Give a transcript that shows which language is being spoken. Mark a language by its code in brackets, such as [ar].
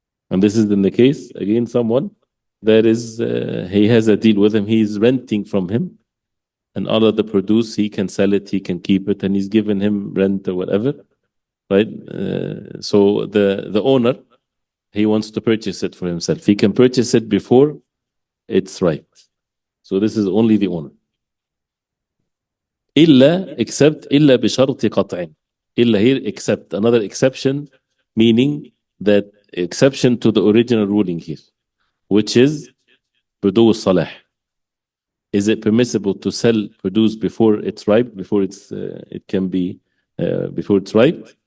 [en] And this is in the case, again, someone that is, he has a deal with him, he's renting from him, and all of the produce, he can sell it, he can keep it, and he's given him rent or whatever, right? So the owner, he wants to purchase it for himself. He can purchase it before it's ripe. So this is only the owner. [ar] إلا, except, إلا بشرط قطع. [en] إلا here, except, another exception, meaning that exception to the original ruling here, which is [ar] بدو الصلاح. [en] Is it permissible to sell produce before it's ripe, before it's it can be before it's ripe?